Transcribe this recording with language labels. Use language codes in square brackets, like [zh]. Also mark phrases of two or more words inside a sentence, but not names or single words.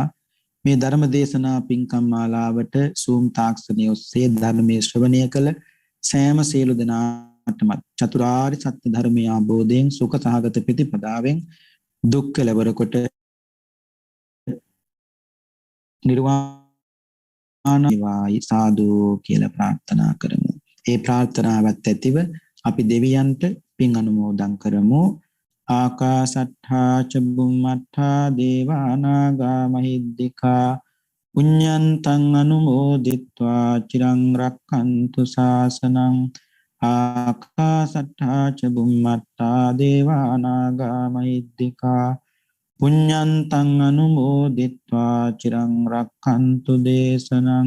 [si] මේ ධර්ම දේශනා පින්කම් මාලාවට සූම් තාක්ෂණය ඔස්සේ ධර්මයේ ශ්‍රවණය කළ සෑම සියලු දෙනාටම චතුරාර්ය සත්‍ය ධර්මය අවබෝධයෙන් සුඛ සහගත ප්‍රතිපදාවෙන් දුක් කෙලවර කොට නිර්වාණ වේවායි සාදු කියලා ප්‍රාර්ථනා කරමු. ඒ ප්‍රාර්ථනාවත් ඇතිව අපි දෙවියන්ට පින් අනුමෝදන් කරමු. [pi] ආකාසට්ඨා ච බුම්මට්ඨා දේවා නාග මහිද්దికා පුඤ්ඤන්තං අනුමෝදිත්වා චිරං රක්ඛන්තු ශාසනං. ආකාසට්ඨා ච බුම්මට්ඨා දේවා නාග මහිද්దికා පුඤ්ඤන්තං අනුමෝදිත්වා චිරං රක්ඛන්තු දේශනං.